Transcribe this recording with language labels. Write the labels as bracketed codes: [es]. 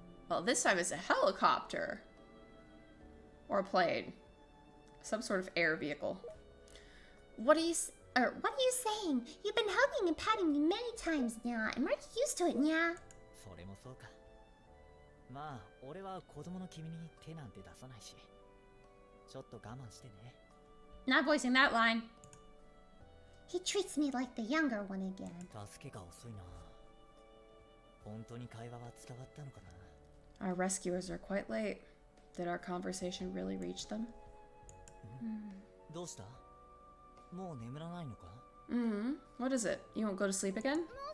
[en] Well, this time it's a helicopter. Or a plane. Some sort of air vehicle. What are you saying? You've been hugging and patting me many times, Nya. I'm already used to it, Nya. [ja] それもそうか。まあ、俺は子供の君に手なんて出さないし。ちょっと我慢してね。 [en] Not voicing that line. He treats me like the younger one again. [ja] 助けが遅いな。本当に会話は伝わったのかな。 [en] Our rescuers are quite late. Did our conversation really reach them? [ja] どうした？もう眠らないのか？ [en] What is it? You won't go to sleep again?